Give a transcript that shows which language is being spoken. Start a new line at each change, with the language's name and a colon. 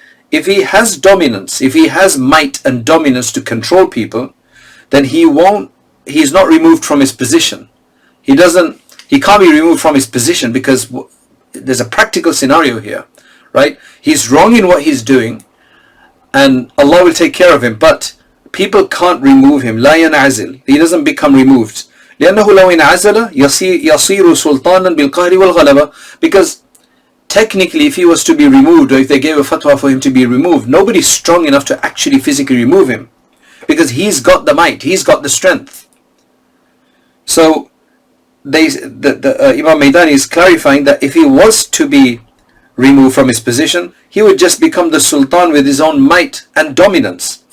English: If he has dominance, if he has might and dominance to control people, then he's not removed from his position. He can't be removed from his position, because there's a practical scenario here, right? He's wrong in what he's doing, and Allah will take care of him, but people can't remove him.
Arabic: لا ينعزل.
English: He doesn't become removed.
Arabic: لأنه لو انعزل يصير سلطانا بالقهر والغلبة.
English: Because technically, if he was to be removed, or if they gave a fatwa for him to be removed, nobody's strong enough to actually physically remove him, because he's got the might, he's got the strength. So Imam Maidani is clarifying that if he was to be removed from his position, he would just become the sultan with his own might and dominance.